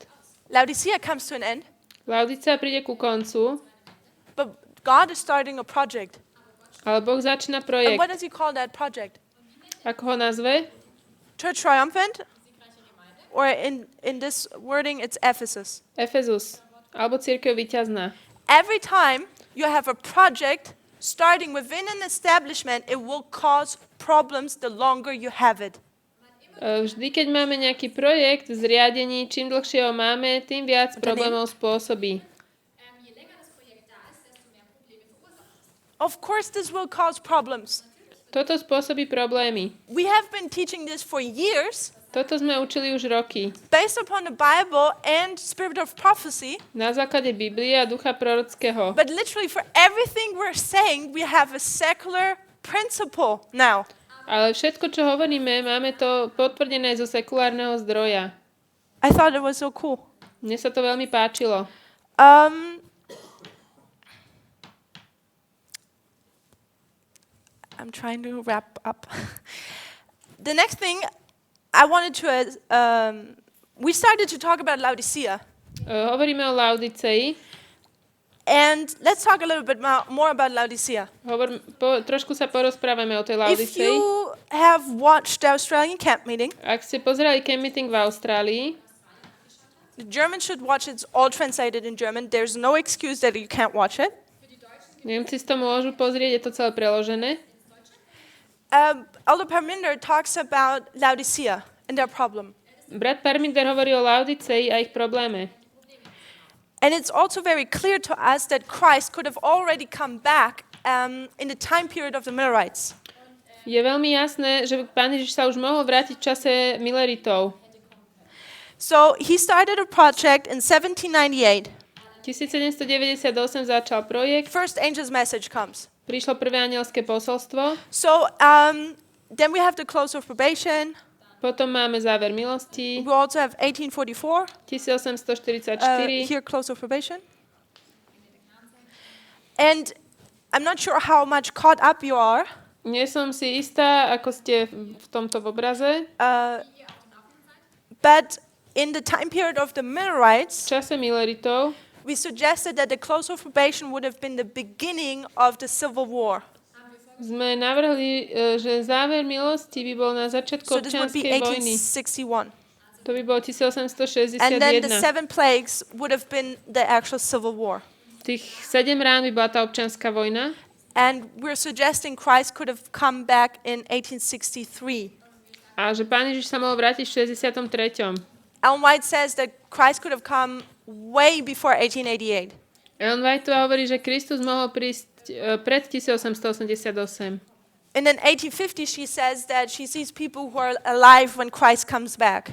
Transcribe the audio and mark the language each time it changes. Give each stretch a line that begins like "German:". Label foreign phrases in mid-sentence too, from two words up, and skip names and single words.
English: Laodicea comes to an end,
Slovak: Laodicea príde ku koncu,
English: but God is starting a project.
Slovak: ale Boh začína
English: And
Slovak: projekt.
English: what does he call that project?
Slovak: Ako ho nazve?
English: Church triumphant? Or in this wording, it's Ephesus.
Slovak: Efezus, alebo cirkev víťazná.
English: Every time you have a project starting within an establishment, it will cause problems the longer you have it.
Slovak: Vždy, keď máme nejaký projekt v zriadení, čím dlhšie ho máme, tým viac problémov spôsobí.
English: Of course, this will cause problems.
Slovak: Toto spôsobí problémy.
English: We have been teaching this for years,
Slovak: Toto sme učili už roky.
English: based upon the Bible and spirit of prophecy.
Slovak: Na základe Biblie a ducha prorockého.
English: But literally for everything we're saying, we have a secular principle now.
Slovak: Ale všetko, čo hovoríme, máme to potvrdené zo sekulárneho zdroja.
English: I thought it was so cool.
Slovak: Mne sa to veľmi páčilo.
English: I'm trying to wrap up. The next thing I wanted to, we started to talk about Laodicea.
Slovak: Hovoríme o Laodicei.
English: And let's talk a little bit more about Laodicea.
Slovak: Trošku sa porozprávame o tej
English: If
Slovak: Laodicei.
English: you have watched the Australian camp meeting,
Slovak: Ak ste pozerali
English: camp meeting
Slovak: v Austrálii,
English: the Germans should watch it. It's all translated in German. There's no excuse that you can't watch it.
Slovak: Nemci si to môžu pozrieť, je to celé preložené.
English: Elder Parminder talks about Laodicea and their problem.
Slovak: Brat Parminder hovorí o Laodicei a ich probléme.
English: And it's also very clear to us that Christ could have already come back in the time period of the Millerites.
Slovak: Je veľmi jasné, že Pán Ježiš sa už mohol vrátiť v čase Milleritov.
English: So he started a project in 1798.
Slovak: 1798 začal projekt,
English: First angel's message comes.
Slovak: prišlo prvé anielské posolstvo,
English: So then we have the close of probation.
Slovak: potom máme záver milosti,
English: We also have 1844. 1844, Here, close of probation. And I'm not sure how much caught up you are.
Slovak: Nie som si istá, ako ste v tomto obraze.
English: But in the time period of the
Slovak: V Millerites, čase Milleritov
English: we suggested that the close of probation would have been the beginning of the Civil War.
Slovak: sme navrhli, že záver milosti by bol na začiatku
English: So this would be
Slovak: občianskej vojny. 1861. To by bolo 1861.
English: And then the 7 plagues would have been the actual Civil War.
Slovak: Tých 7 rán by bola tá občianska vojna.
English: And we're suggesting Christ could have come back in 1863.
Slovak: A že Pán Ježiš sa mohol vrátiť v 63.
English: Ellen White says that Christ could have come way before 1888.
Slovak: Ellen Whiteová hovorí, že Kristus mohol prísť pred 1888.
English: And in 1850 she says that she sees people who are alive when Christ comes back.